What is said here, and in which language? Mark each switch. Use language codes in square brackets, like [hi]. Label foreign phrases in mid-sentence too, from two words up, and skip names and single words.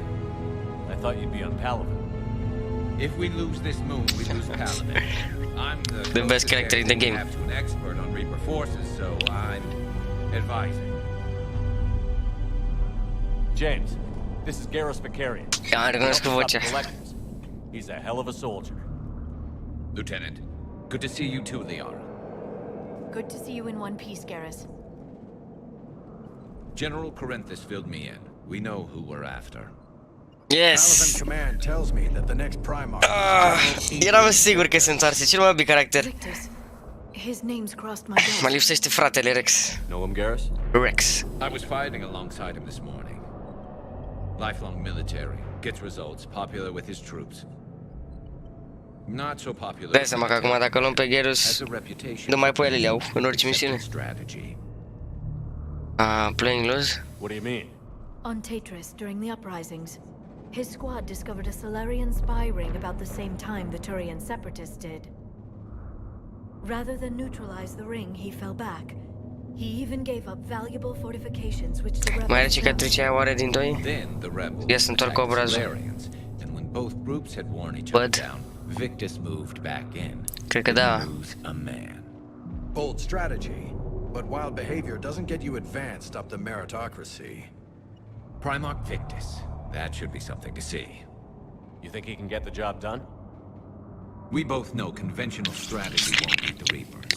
[en] I thought you'd be on Palaven. If we lose this moon, we lose Palaven. I'm the best character in the game. Have to an expert on Reaper forces, so I'm advising. James, this is Garrus Vicarian. [ro] Ja, recunosc vocea. [en] He's a hell of a soldier. Lieutenant, good to see you too, Liara. Good to see you in one piece, Garrus. General Corinthus filled me in. We know who we're after. Yes. Palaven Command tells me that the next Primarch. [ro] Eram sigur că se întoarce. Cel mai bine caracter. [en] His name's crossed my desk. [ro] Mă lipsește fratele Rex. [en] Know him, Garrus? Rex. I was fighting alongside him this morning. Lifelong military, gets results, popular with his troops. Not so popular. [ro] Dai seama că acum dacă luăm pe Garrus, nu mai pe ele le iau în orice misiune. [en] Playing loose? What do you mean? On Tetris, during the uprisings, his squad discovered a Solarian spy ring about the same time the Turian separatists did. Rather than neutralize the ring, he fell back. He even gave up valuable fortifications which the [ro] Mai are [en] rebels built. [ro] cicatricea aia oare din doi? [en] Then the rebels [ro] Ia să întorc [en] attacked [ro] obrazul. [en] Solarians, and when both groups had worn each other down, Victus moved back in. [ro] Cred că da. [en] Lose a man. Bold strategy, but wild behavior doesn't get you advanced up the meritocracy. Primarch Victus. That should be something to see. You think he can get the job done? We both know conventional strategy won't beat the Reapers.